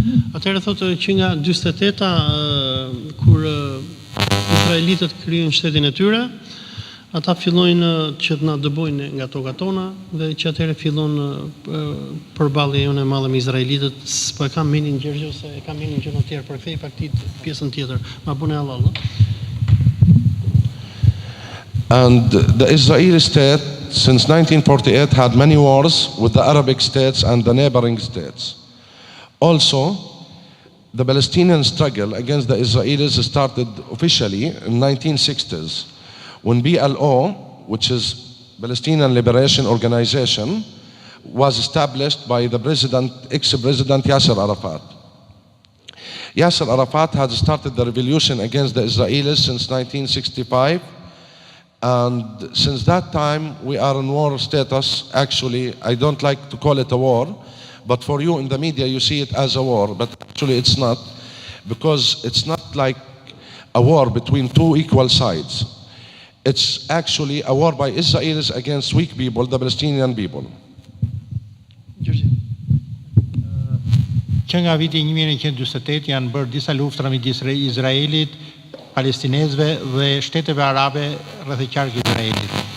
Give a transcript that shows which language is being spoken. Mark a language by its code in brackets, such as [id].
[sq] Atëherë thotë që nga 48-a kur izraelitët krijojnë shtetin e tyre, ata fillojnë që të na dëbojnë nga tokat tona dhe që atëherë fillon përballja jonë e madhe me izraelitët, s'po e kam menin Gjergjo se e kam menin gjëra të tjera, përkthej faktit pjesën tjetër. Ma bune Allah. [en] And the Israeli state since 1948 had many wars with the Arabic states and the neighboring states. Also, the Palestinian struggle against the Israelis started officially in 1960s when PLO, which is Palestinian Liberation Organization, was established by the ex-president Yasser Arafat. Yasser Arafat had started the revolution against the Israelis since 1965, and since that time we are in war status. Actually, I don't like to call it a war, but for you in the media you see it as a war, but actually it's not, because it's not like a war between two equal sides. It's actually a war by Israelis against weak people, the Palestinian people. [sq] Që nga viti 1948 janë bërë disa luftra midis Izraelit, palestinezëve dhe shteteve arabe rreth e qarkut Izraelit.